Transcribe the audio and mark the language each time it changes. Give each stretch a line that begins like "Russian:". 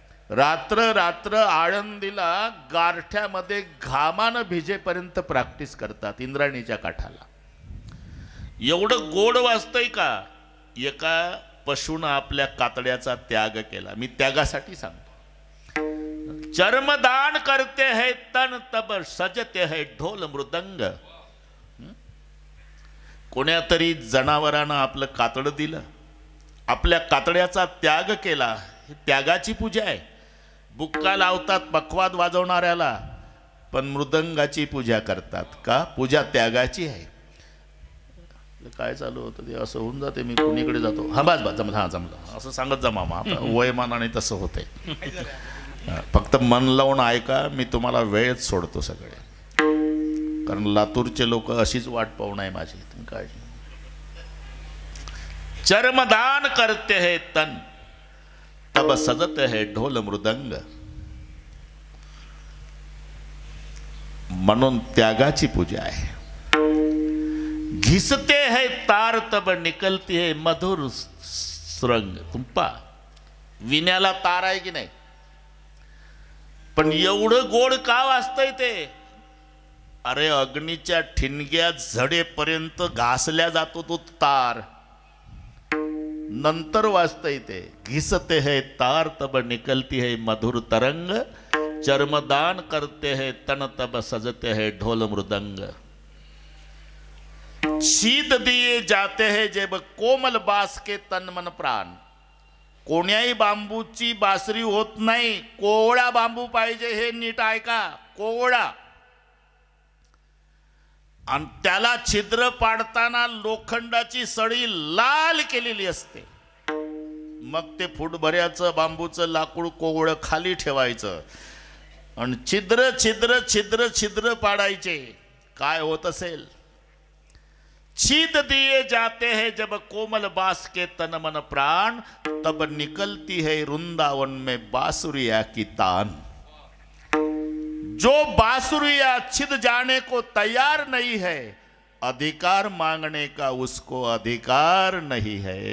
Marathi: रात्र रात्र आळंदीला गारठ्यामध्ये घामानं भिजेपर्यंत प्रॅक्टिस करतात इंद्रायणीच्या काठाला. एवढं गोड वाजतंय का? एका पशुनं आपल्या कातड्याचा त्याग केला. मी त्यागासाठी सांगतो.
Hindi: चर्मदान करते है तन तब सजते है ढोल मृदंग.
Marathi: कोण्या तरी जनावरानं आपलं कातडं दिलं, आपल्या कातड्याचा त्याग केला. ही त्यागाची पूजा आहे. बुक्का लावतात पखवाद वाजवणाऱ्याला, पण मृदंगाची पूजा करतात का? पूजा त्यागाची आहे. काय चालू होतं ते असं होऊन जाते. मी कुणीकडे जातो, हा बस बस जमलं, हा जमलं असं सांगत जा मामा. वयमानाने तसं होते. फक्त मन लावून ऐका, मी तुम्हाला वेळच सोडतो सगळे. कारण लातूरचे लोक अशीच वाट पाहू नये माझी. काय
Hindi: चर्मदान करते है तन तब सजते है ढोल मृदंग.
Marathi: म्हणून त्यागाची पूजा आहे.
Hindi: घिसते है तार तब निकलती है मधुर सुरंग.
Marathi: तुंपा विण्याला तार आहे की नाही, पण एवढं गोड का वाजतंय ते? अरे अग्नीच्या ठिणग्या झडेपर्यंत घासल्या जातो तो तार, नंतर वाजतंय ते.
Hindi: घिसते है तार तब निकलती है मधुर तरंग. चर्मदान करते है तन तब सजते है ढोल मृदंग. शीद दिए जाते हैं जब कोमल बास के तन मन प्राण.
Marathi: कोण्याही बांबूची बासरी होत नाही, कोवळा बांबू पाहिजे. हे नीट ऐका, कोवळा. आणि त्याला छिद्र पाडताना लोखंडाची सळी लाल केलेली असते. मग ते फूटभऱ्याचं बांबूचं लाकूड कोवळं खाली ठेवायचं आणि छिद्र छिद्र छिद्र छिद्र पाडायचे. काय होत असेल?
Hindi: छीद दिए जाते हैं जब कोमल बास के तन मन प्राण, तब निकलती है वृंदावन में बांसुरिया की तान. जो बांसुरिया छिद जाने को तैयार नहीं है, अधिकार मांगने का उसको अधिकार नहीं है.